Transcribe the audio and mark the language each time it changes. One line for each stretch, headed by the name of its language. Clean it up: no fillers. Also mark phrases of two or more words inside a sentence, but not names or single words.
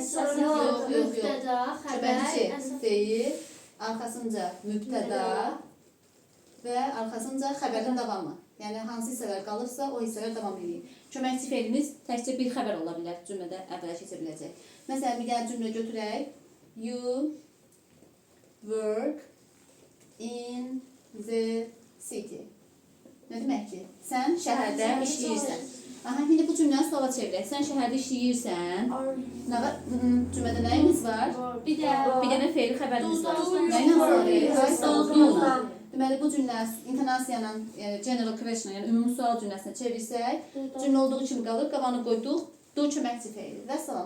Azerbaijani: mübtəda, köməkçi feil, arxasınca mübtəda və arxasınca xəbərin davamı. Yəni hansı hissələr qalırsa, o hissələr davam edir. Köməkçi feilimiz təkcə bir xəbər ola bilər, cümlədə əvvələ keçə biləcək. Məsələn, bir dənə cümlə götürək.
English: You work in the city.
Azerbaijani: Nə deməkdir? Sən şəhərdə işləyirsən. Şimdi bu cümləni suala çevirək. Sən şəhərdə işləyirsən. Cümlədə nəyimiz var? Bir dənə feil xəbərimiz var. Nə ilə? Deməli, bu cümlə intonasiyanın
English: general question,
Azerbaijani: yəni ümumi sual cümləsinə çevirsək, cümlə olduğu kimi qalır, qabanı qoyduq, do köməkçi feili və salam.